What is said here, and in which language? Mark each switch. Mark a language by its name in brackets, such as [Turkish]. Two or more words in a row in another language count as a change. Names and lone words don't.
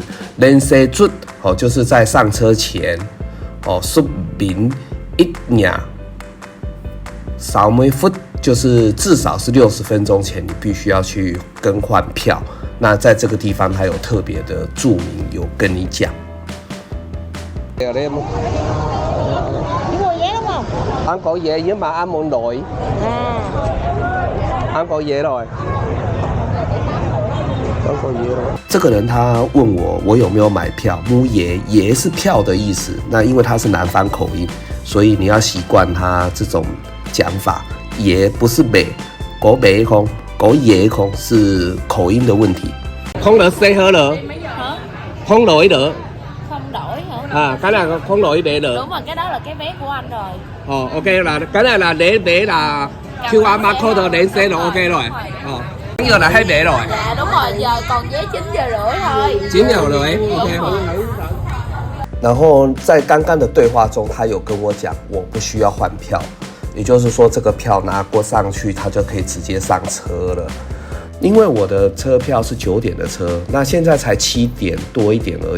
[Chinese] 连塞准就是在上车前说明一年30分，就是至少是60分钟前你必须要去更换票。那在这个地方他有特别的注明，有跟你讲。 [Vietnamese] 你 mua vé đúng không? Anh có vé nhưng mà anh muốn đổi. Anh có vé rồi. [Chinese] 这个人他问我有没有买票，木爷是票的意思。那因为他是南方口音，所以你要习惯他这种讲法。爷不是北，狗北空，狗爷空是口音的问题。 [Vietnamese] không được xe hở nữa. Không đổi nữa. Không đổi hả? Cái này không đổi vé nữa. Đúng rồi, cái đó là cái vé của anh rồi. Ok, là cái này là để là [English] QR code [Vietnamese] để xe rồi, ok rồi. Giờ là hết vé rồi. Dạ đúng rồi, giờ còn vé 9 giờ rưỡi thôi. 9giờ rưỡi, ok. [Chinese] 然后在刚刚的对话中，他有跟我讲，我不需要换票，也就是说，这个票拿过上去，他就可以直接上车了。因为我的车票是9点的车，那现在才7点多一点而已。